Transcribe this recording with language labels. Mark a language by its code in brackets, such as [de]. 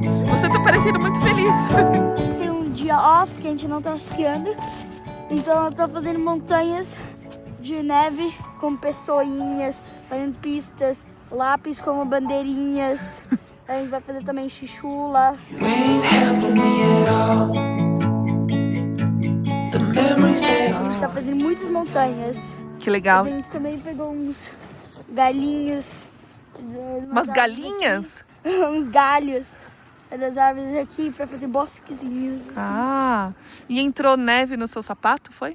[pt] Você tá parecendo muito feliz. Tem um dia off que a gente não tá esquiando, então eu tô fazendo montanhas de neve com pessoinhas, fazendo pistas, lápis como bandeirinhas. A gente vai fazer também chichula. [en] You ain't helping me at all. The memories stay [pt] A gente tá fazendo muitas montanhas. Que legal. A gente também pegou uns galinhos. Umas galinhas? Uns galhos das árvores aqui pra fazer bosquezinhos. Ah, e entrou neve no seu sapato, foi?